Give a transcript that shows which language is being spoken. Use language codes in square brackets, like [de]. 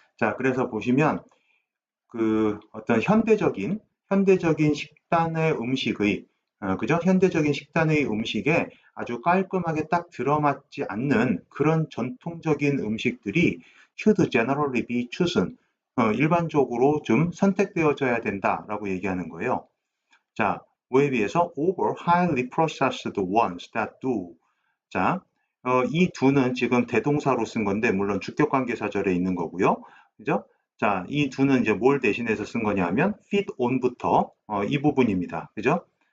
[ko] 자, 그래서 보시면 어떤 현대적인 식단의 음식의 그죠? 현대적인 식단의 음식에 아주 깔끔하게 딱 들어맞지 않는 그런 전통적인 음식들이 [en] should generally be chosen. [ko] 일반적으로 좀 선택되어져야 된다라고 얘기하는 거예요. 자, 뭐에 비해서 [en] over highly processed ones that do. [ko] 자, 이 do는 지금 대동사로 쓴 건데 물론 주격관계사절에 있는 거고요. 그죠? 자, 이 do는 이제 뭘 대신해서 쓴 거냐면 fit on부터 이 부분입니다. 그죠?